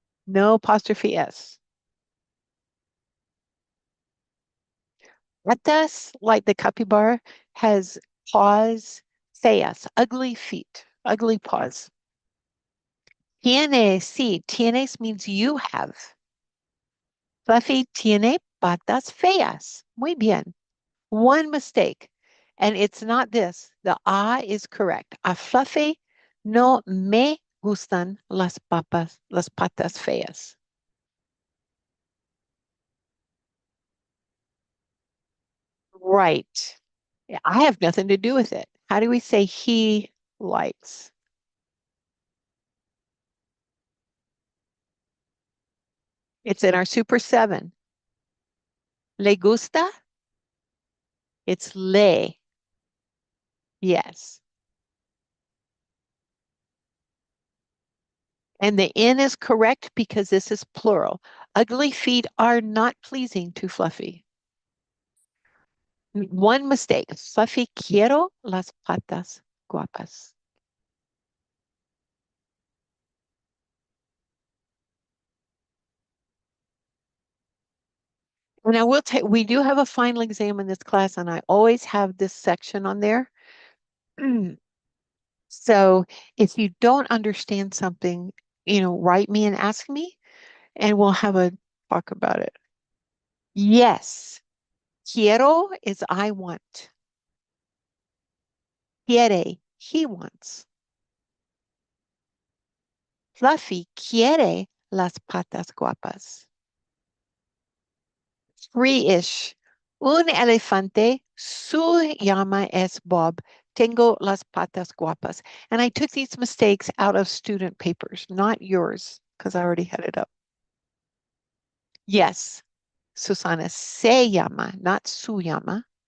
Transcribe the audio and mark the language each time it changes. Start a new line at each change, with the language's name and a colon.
English: No apostrophe S. Patas, like the capybara, has paws feas, ugly feet, ugly paws. Tienes, sí, tienes means you have.
Spanish: Fluffy tiene patas feas. Muy bien.
English: One mistake, and it's not this. The A is correct.
Spanish: A Fluffy no me gustan las patas feas.
English: Right. Yeah, I have nothing to do with it. How do we say he likes? It's in our Super 7.
Spanish: Le gusta?
English: It's le. Yes. And the N is correct because this is plural. Ugly feet are not pleasing to Fluffy. One mistake.
Spanish: Fluffy, quiero las patas guapas.
English: And I will take, we do have a final exam in this class, and I always have this section on there. So if you don't understand something, write me and ask me, and we'll have a talk about it. Yes, quiero is I want. Quiere, he wants.
Spanish: Fluffy quiere las patas guapas. Three-ish. Un elefante, su llama es Bob. Tengo las patas guapas.
English: And I took these mistakes out of student papers, not yours, because I already had it up. Yes, Susana,
Spanish: se llama,
English: not
Spanish: su llama.